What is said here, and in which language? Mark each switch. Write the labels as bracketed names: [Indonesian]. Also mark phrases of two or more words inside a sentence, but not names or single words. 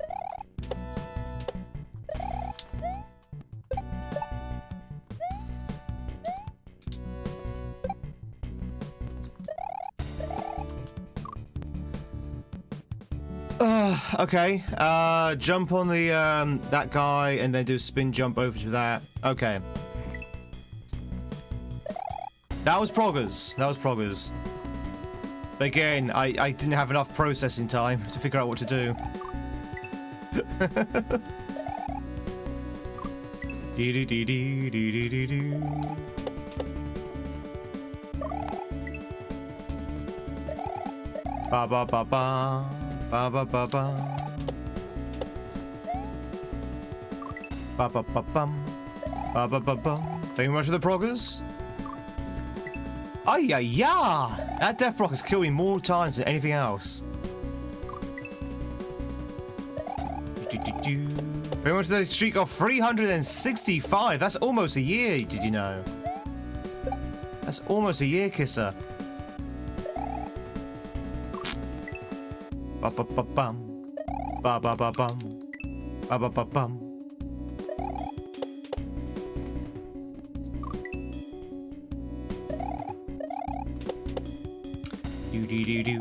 [English] Okay, jump on the, that guy and then do a spin jump over to that. Okay. That was progress. That was progress. But again, I didn't have enough processing time to figure out what to do. Ba ba ba ba. Ba ba ba ba. Ba ba ba bum. Ba ba ba bum. Thank you much for the progress. Oh yeah, yeah. That death block has killed me more times than anything else. Very much the streak of 365. That's almost a year. Did you know? That's almost a year, Kisser. Ba ba ba bum. Ba ba ba bum. Ba ba ba bum. Do do do do.